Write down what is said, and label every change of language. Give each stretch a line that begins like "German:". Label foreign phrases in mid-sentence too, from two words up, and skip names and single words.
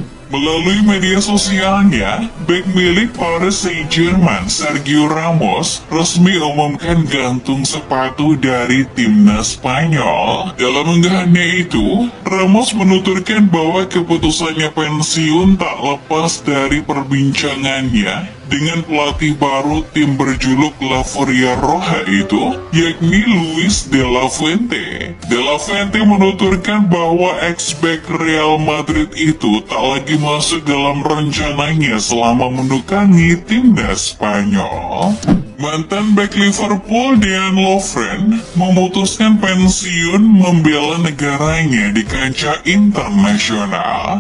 Indonesian: Melalui media sosialnya, bek milik Paris Saint-Germain Sergio Ramos resmi umumkan gantung sepatu dari timnas Spanyol. Dalam unggahannya itu, Ramos menuturkan bahwa keputusannya pensiun tak lepas dari perbincangannya dengan pelatih baru tim berjuluk La Furia Roja itu, yakni Luis de la Fuente. De la Fuente menuturkan bahwa ex-back Real Madrid itu tak lagi masuk dalam rencananya selama menukangi timnas Spanyol. Mantan bek Liverpool Dean Lovren memutuskan pensiun membela negaranya di kancah internasional.